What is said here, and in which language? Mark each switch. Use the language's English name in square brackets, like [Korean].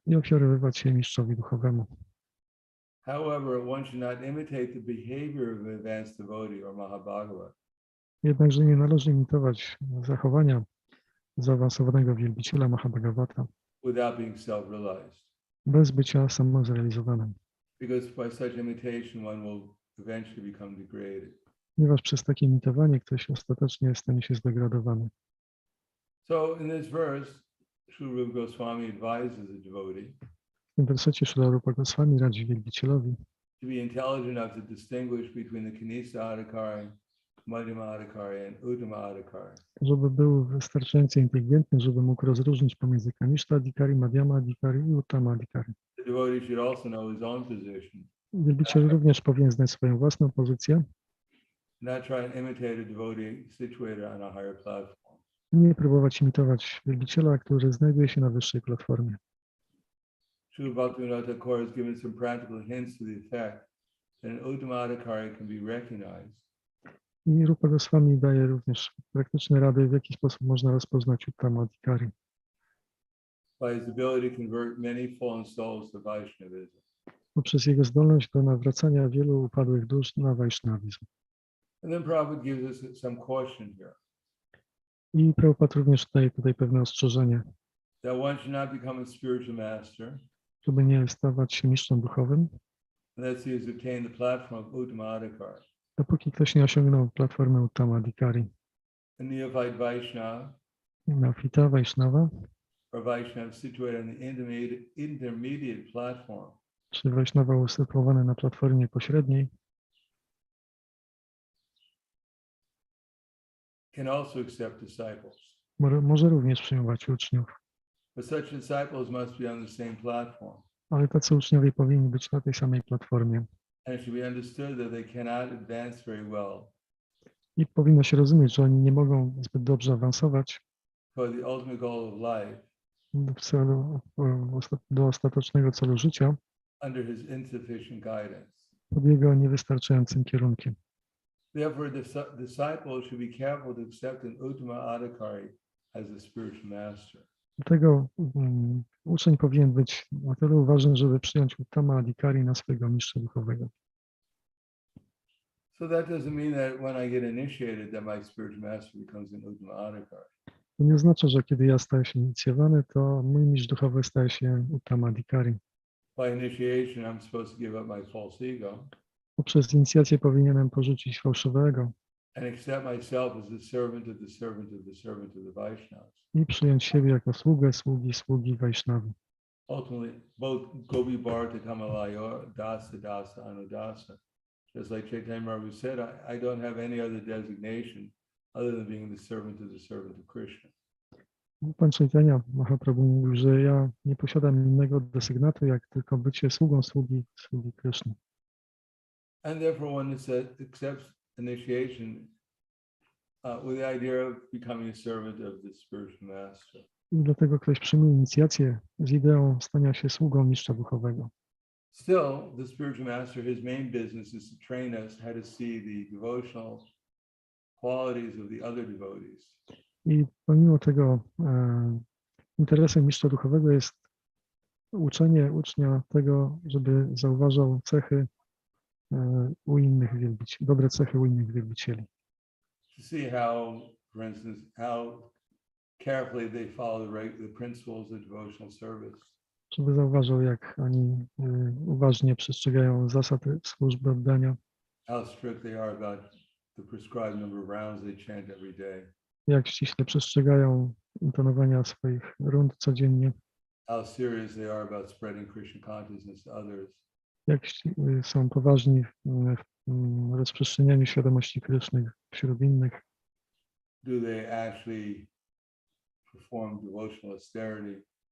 [Polish] i ofiarowywać się mistrzowi duchowemu. [English] However, one should not imitate the behavior of an advanced devotee or Mahabhagavat. [Polish] Jednakże nie należy imitować zachowania zaawansowanego wielbiciela Mahabhagavata [English] Without being self-realized. [Polish] bez bycia samozrealizowanym. [English] Because by such imitation one will eventually become degraded. [Polish] Ponieważ przez takie imitowanie ktoś ostatecznie stanie się zdegradowany. [English] So in this verse, Sri Rupa Goswami advises the devotee [Polish] W tym wersecie Śrila Rupa Goswami radzi wielbicielowi, [English] to be intelligent enough to distinguish between the Kanisa Adhikari, Madhyama Adhikari, and Uttama Adhikari. [Polish] Żeby był wystarczająco inteligentny, żeby mógł rozróżnić pomiędzy Kanishta Adhikari, Madhyama Adhikari i Uttama Adhikari. [English] The devotee should also know his own position, [Polish] Wielbiciel również powinien znać swoją własną pozycję. [English] not try and imitate a devotee situated on a higher platform. [Polish] Nie próbować imitować wielbiciela, który znajduje się na wyższej platformie. [English] Srila Bhaktivinoda Thakur has given some practical hints to the effect that an Uttama Adhikari can be recognized [Polish] I Rupa Goswami daje również praktyczne rady, w jaki sposób można rozpoznać Uttama Adhikari. [English] by his ability to convert many fallen souls to Vaishnavism. [Polish] Poprzez jego zdolność do nawracania wielu upadłych dusz na Vaishnavizm. [English] And then Prabhupada gives us some caution here, [Polish] I Prabhupada również daje tutaj pewne ostrzeżenie, [English] that one should not become a spiritual master [Polish] żeby nie stawać się mistrzem duchowym, [English] unless he has obtained the platform of Uttama Adhikari. [Polish] dopóki ktoś nie osiągnął platformy Uttama Adhikari. [English] A neophyte Vaishnava [Polish] Neofita, Vaishnava, [English] or Vaishnava situated on the intermediate platform [Polish] czy Vaishnava usytuowany na platformie pośredniej, [English] can also accept disciples. [Polish] może również przyjmować uczniów, [English] But such disciples must be on the same platform. [Polish] ale tacy uczniowie powinni być na tej samej platformie. [English] And it should be understood that they cannot advance very well [Polish] I powinno się rozumieć, że oni nie mogą zbyt dobrze awansować [English] toward the ultimate goal of life [Polish] w celu, do ostatecznego celu życia [English] under his insufficient guidance. [Polish] pod jego niewystarczającym kierunkiem. [English] Therefore, the disciple should be careful to accept an Uttama Adhikari as a spiritual master. [Polish] Dlatego uczeń powinien być na tyle uważny, żeby przyjąć Uttama Adhikari na swojego mistrza duchowego. [English] So that doesn't mean that when I get initiated, that my spiritual master becomes an Uttama Adhikari. [Polish] To nie oznacza, że kiedy ja staję się inicjowany, to mój mistrz duchowy staje się Uttama Adhikari. [English] By initiation, I'm supposed to give up my false ego [Polish] Poprzez inicjację powinienem porzucić fałszywego [English] and accept myself as the servant of the servant of the servant of the Vaishnavas. [Polish] i przyjąć siebie jako sługę, sługi Vaishnavi. [English] Ultimately, both [Sanskrit] Gopi Bharata Kamalaya, Dasa, Dasa, Anudasa. [English] Just like Chaitanya Mahaprabhu said, I don't have any other designation other than being the servant of Krishna. [Polish] Pan Chaitanya Mahaprabhu mówił, że ja nie posiadam innego desygnatu, jak tylko bycie sługą sługi Kryszny. [English] And therefore one accepts initiation with the idea of becoming a servant of the spiritual master. [Polish] I dlatego ktoś przyjmuje inicjację z ideą stania się sługą mistrza duchowego. [English] Still, the spiritual master, his main business is to train us how to see the devotional qualities of the other devotees. [Polish] I pomimo tego interesem mistrza duchowego jest uczenie ucznia tego, żeby zauważał cechy u innych wielbicieli, dobre cechy u innych wielbicieli. [English] To see how, for instance, how carefully they follow the principles of devotional service. [Polish] Żeby zauważył, jak oni uważnie przestrzegają zasad służby oddania, [English] How strict they are about the prescribed number of rounds they chant every day. [Polish] jak ściśle przestrzegają intonowania swoich rund codziennie, [English] How serious they are about spreading Krishna consciousness to others. [Polish] jak są poważni w rozprzestrzenianiu świadomości Kryszny wśród innych, [English] Do they actually perform devotional austerity?